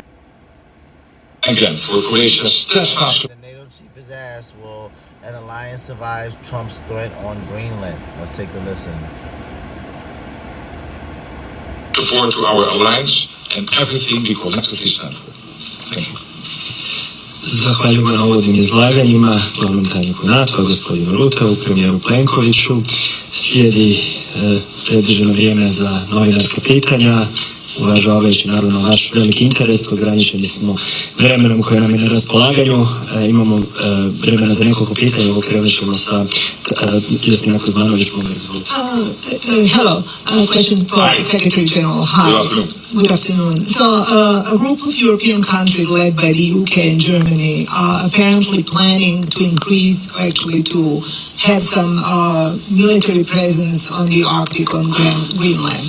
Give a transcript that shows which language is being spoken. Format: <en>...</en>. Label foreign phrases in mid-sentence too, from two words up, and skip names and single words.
<en>Again, for Croatia's steadfast. The NATO chief is asked, will an alliance survive Trump's threat on Greenland? Let's take a listen. Support to our alliance and everything we collectively stand for. Thank you.</en> <hr>Zahvaljujem na uvodnim izlaganjima glavnom tajniku NATO, gospodinu Rutovu, premijeru Plenkoviću. Slijedi predviđeno vrijeme za novinarska pitanja. Uvažavajući naravno naš veliki interes, ograničeni smo vremenom koje nam je na raspolaganju. Imamo vremena za nekoliko pitanja, ovo krenut ćemo sa Jasmina Kuzmanović.</hr> <en>Hello, I have a question for Secretary General. Hi. Good afternoon. Good afternoon. So, a group of European countries led by the UK and Germany are apparently planning to increase, actually to have some military presence on the Arctic, on Greenland.</en>